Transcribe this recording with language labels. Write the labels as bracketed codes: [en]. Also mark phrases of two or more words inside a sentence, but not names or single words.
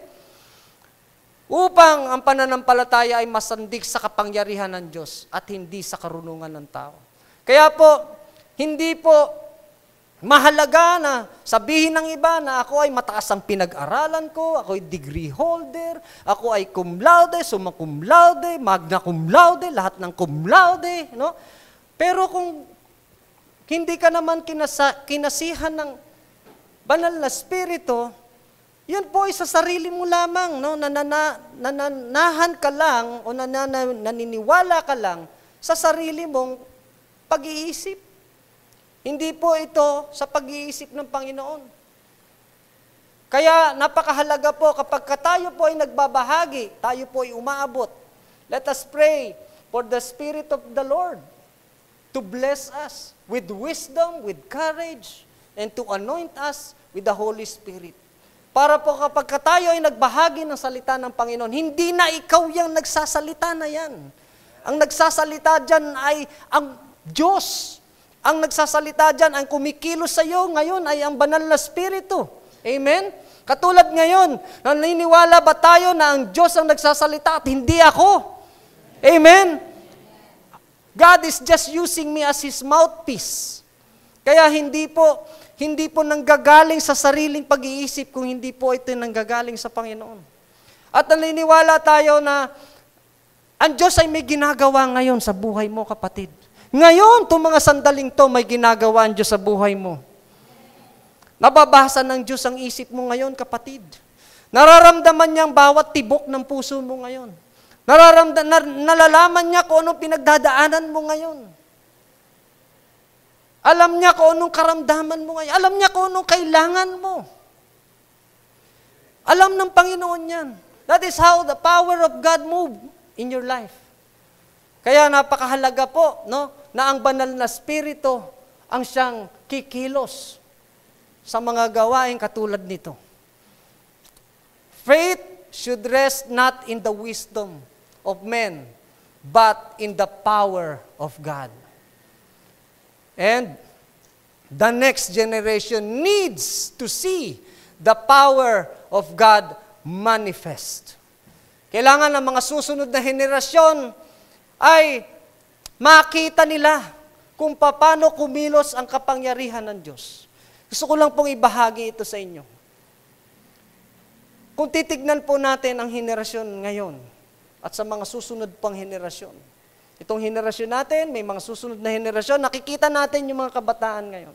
[tl] Upang ang pananampalataya ay masandig sa kapangyarihan ng Diyos at hindi sa karunungan ng tao. Kaya po, hindi po mahalaga na sabihin ng iba na ako ay mataas ang pinag-aralan ko, ako ay [en] degree holder, [tl] ako ay [la] cum laude, summa cum laude, magna cum laude, [tl] lahat ng [la] cum laude. [tl] No? Pero kung hindi ka naman kinasihan ng banal na Espiritu, yun po ay sa sarili mo lamang, no? Nananahan ka lang o naniniwala ka lang sa sarili mong pag-iisip. Hindi po ito sa pag-iisip ng Panginoon. Kaya napakahalaga po kapag tayo po ay nagbabahagi, tayo po ay umaabot. [en] Let us pray for the Spirit of the Lord to bless us with wisdom, with courage, and to anoint us with the Holy Spirit. [tl] Para po kapag tayo ay nagbahagi ng salita ng Panginoon, hindi na ikaw yung nagsasalita na yan. Ang nagsasalita dyan ay ang Diyos. Ang nagsasalita dyan, ang kumikilos sa iyo ngayon ay ang banal na Espiritu. Amen? Katulad ngayon, naniniwala ba tayo na ang Diyos ang nagsasalita at hindi ako? Amen? [en] God is just using me as His mouthpiece. [tl] Kaya hindi po nanggagaling sa sariling pag-iisip kung hindi po ito nanggagaling sa Panginoon. At naniniwala tayo na ang Diyos ay may ginagawa ngayon sa buhay mo, kapatid. Ngayon, itong mga sandaling to, may ginagawa ang Diyos sa buhay mo. Nababasa ng Diyos ang isip mo ngayon, kapatid. Nararamdaman niya ang bawat tibok ng puso mo ngayon. Nalalaman niya kung anong pinagdadaanan mo ngayon. Alam niya kung anong karamdaman mo ngayon. Alam niya kung anong kailangan mo. Alam ng Panginoon yan. [en] That is how the power of God move in your life. [tl] Kaya napakahalaga po, no, na ang banal na Espiritu ang siyang kikilos sa mga gawain katulad nito. [en] Faith should rest not in the wisdom of men, but in the power of God. And the next generation needs to see the power of God manifest. [tl] Kailangan ng mga susunod na henerasyon ay makita nila kung paano kumilos ang kapangyarihan ng Diyos. Gusto ko lang pong ibahagi ito sa inyo. Kung titignan po natin ang henerasyon ngayon at sa mga susunod pang henerasyon, itong henerasyon natin, may mga susunod na henerasyon, nakikita natin yung mga kabataan ngayon.